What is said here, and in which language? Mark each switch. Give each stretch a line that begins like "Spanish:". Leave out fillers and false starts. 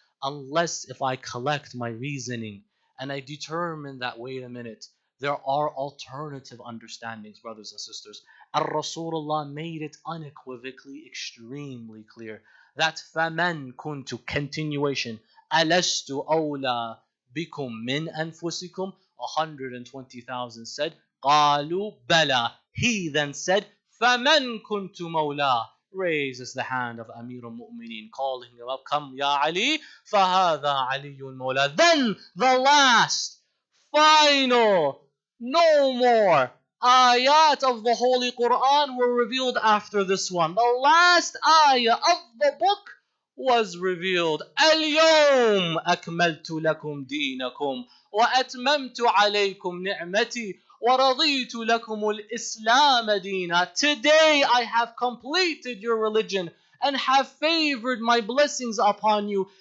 English: Unless if I collect my reasoning and I determine that, wait a minute, there are alternative understandings, brothers and sisters. Rasulullah made it unequivocally, extremely clear that
Arabic: فَمَنْ كُنْتُ,
English: continuation,
Arabic: أَلَسْتُ أَوْلَى بِكُمْ مِنْ أَنفُسِكُمْ.
English: 120,000 said,
Arabic: قَالُوا بَلَى.
English: He then said,
Arabic: فَمَنْ كُنْتُ مَوْلَى.
English: Raises the hand of Amir al-Mu'mineen, calling him up, come ya Ali,
Arabic: فَهَذَا عَلِيٌّ مَوْلَى.
English: Then the last, final, no more ayat of the Holy Quran were revealed after this one. The last ayah of the book was revealed.
Arabic: اليوم أكملت لكم دينكم وأتممت عليكم نعمتي ورضيت لكم الإسلام دينا.
English: Today I have completed your religion and have favored my blessings upon you.